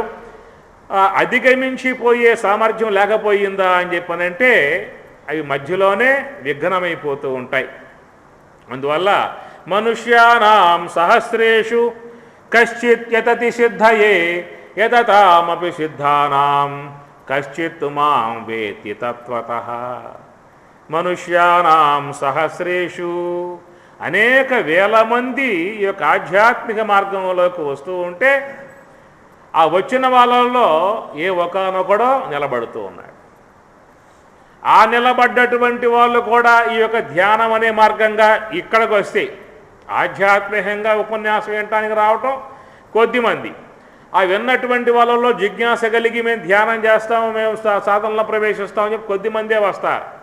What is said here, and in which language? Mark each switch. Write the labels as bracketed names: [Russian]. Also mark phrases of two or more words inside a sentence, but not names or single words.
[Telugu] అధిగమించి పోయే సామర్థ్యం లేకపోయిందా అని చెప్పనంటే అవి మధ్యలోనే విఘ్నమైపోతూ ఉంటాయి. [Sanskrit] అందువల్ల మనుష్యానాం సహస్రేషు కశ్చిత్ యతతి సిద్ధయే యతతామపి సిద్ధానాం కశ్చిత్ మాం వేత్తి తత్వతః. మనుష్యానాం సహస్రేషు [Telugu] అనేక వేల మంది ఈ యొక్క ఆధ్యాత్మిక మార్గంలోకి వస్తూ ఉంటే ఆ వచ్చిన వాళ్ళల్లో ఏ ఒకానొకడో నిలబడుతూ ఉన్నాడు. ఆ నిలబడ్డటువంటి వాళ్ళు కూడా ఈ యొక్క ధ్యానం అనే మార్గంగా ఇక్కడికి వస్తే ఆధ్యాత్మికంగా ఉపన్యాసం వినటానికి రావటం కొద్దిమంది, ఆ విన్నటువంటి వాళ్ళలో జిజ్ఞాస కలిగి మేము ధ్యానం చేస్తాము, మేము సాధనలో ప్రవేశిస్తామని చెప్పి కొద్దిమందే వస్తారు.